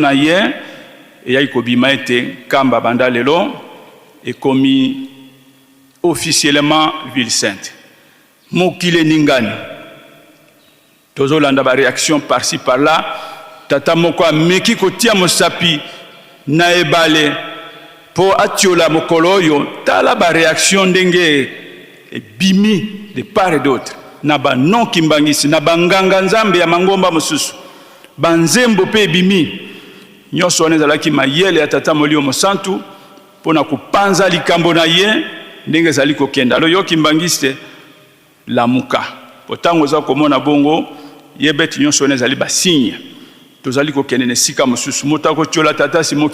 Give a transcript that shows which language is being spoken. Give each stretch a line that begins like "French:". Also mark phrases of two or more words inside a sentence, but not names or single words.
Lingala: na ye ya ikobima ete kamba banda lelo ekomi
French: officiellement ville sainte
Lingala: mokile ningani tozolanda ba
French: réaction par-ci par-là
Lingala: tata moko ameki kotia mosapi na ebale po atiola mokolo oyo tala ba réaction ndenge ebimi
French: de part et d'autre
Lingala: na ba non kimbangisi na banganga nzambe ya mangomba mosusu banzembo pe ebimi nyonso wana ezalaki mayele ya tata molio mosantu pona kupanza likambo na ye ndenge ezali kokenda alo yo kimbangisi lamuka potango za komona bongo yebeti nyonso wana ezali basigne tozali kokende na sika mosusu moto akotiola tata simo